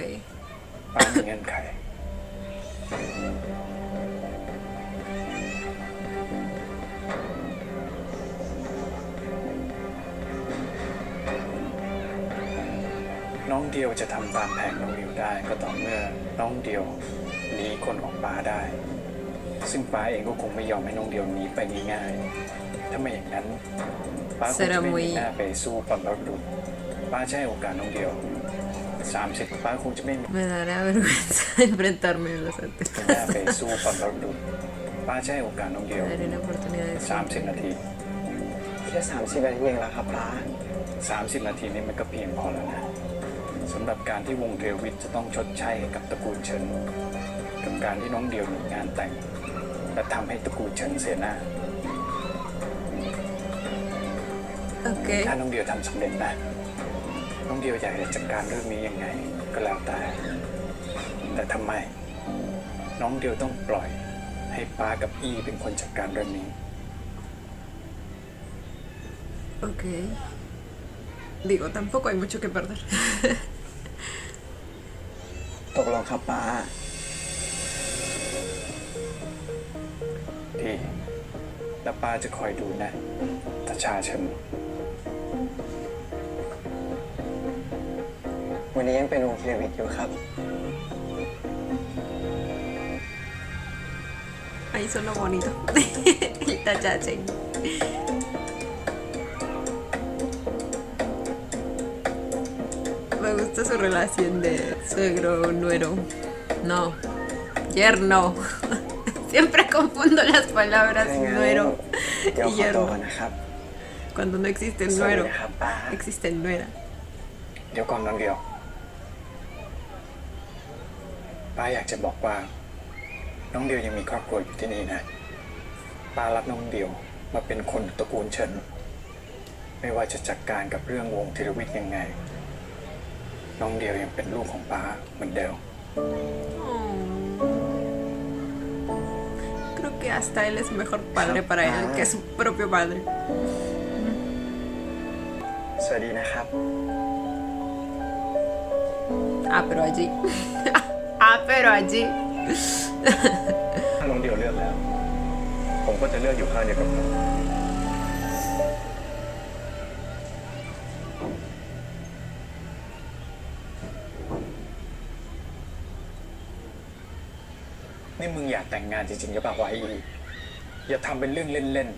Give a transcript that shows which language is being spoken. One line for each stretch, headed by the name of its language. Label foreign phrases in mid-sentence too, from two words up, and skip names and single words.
Thai: ป้ามีเงื่อนไข น้องเดียวจะทำตามแผนน้องเดียวได้ก็ต่อ เมื่อน้องเดียวหนีคนของป้าได้ ซึ่งป้าเองก็คงไม่ยอมให้น้องเดียวหนีไปง่ายๆถ้าไม่อย่างนั้นป้าคงจะไม่มีหน้าไปสู้ปันรดุป้าจะให้โอกาสน้องเดียว30ป้าคงจะไม่มี
Spanish: Me dará vergüenza enfrentarme a los antes.
Thai: หน้าไปสู้ปันรดุป้าจะให้โอกาสน้องเดียว
Spanish: Daré la oportunidad de
Thai: 30 นาที แค่30 นาทีเองแล้วครับป้า 30 นาทีนี้มันก็เพียงพอแล้วนะสำหรับการที่วงเทวิทจะต้องชดใช้ให้กับตระกูลเฉินกับการที่น้องเดียวหนีงานแต่ง และทำให้ตระกูลเฉินเสียหน้า
Spanish: Ok.
Thai: ถ้าน้องเดียวทำสำเร็จนะ น้องเดียวอยากจะจัดการเรื่องนี้ยังไง ก็แล้วแต่ แต่ทำไม น้องเดียวต้องปล่อยให้ป้ากับอีเป็นคนจัดการเรื่องนี้
Spanish: Ok. Digo, tampoco hay mucho que perder.
Thai: ตกลงครับป้า ที่แล้วป้าจะคอยดูนะตาชาเฉิน วันนี้ยังเป็นวงเทวิตอยู่ครับ
Spanish: Ahí suena bonito. El tachache. Me gusta su relación de suegro-nuero. No, yerno. Siempre confundo las palabras
Thai: ถ้างั้น
Spanish: nuero
Thai: เดี๋ยว
Spanish: y
Thai: ขอตัว
Spanish: yerno.
Thai: ก่อนนะครับ
Spanish: Cuando no existe
Thai: สวัสดี
Spanish: nuero,
Thai: นะครับป้า
Spanish: existe nuera.
Thai: เดี๋ยวก่อนน้องเดียวป้าอยากจะบอกว่า น้องเดียวยังมีครอบครัวอยู่ที่นี่นะป้ารับน้องเดียวมาเป็นคนตระกูลเฉิน ไม่ว่าจะจัดการกับเรื่องวงธีรวิทย์ยังไง น้องเดียวยังเป็นลูกของป้าเหมือนเดิม
Spanish: Creo que hasta él es mejor padre para él que su propio padre.
Thai: สวัสดีนะครับ
Spanish: Ah, pero allí. Ah, pero allí.
Thai: ถ้าน้องเดียวเลือกแล้ว ผมก็จะเลือกอยู่ข้างเดียวกับน้อง นี่มึงอยากแต่งงานจริงๆกับปะวะไอ้อีอย่าทำเป็นเรื่องเล่นๆนะ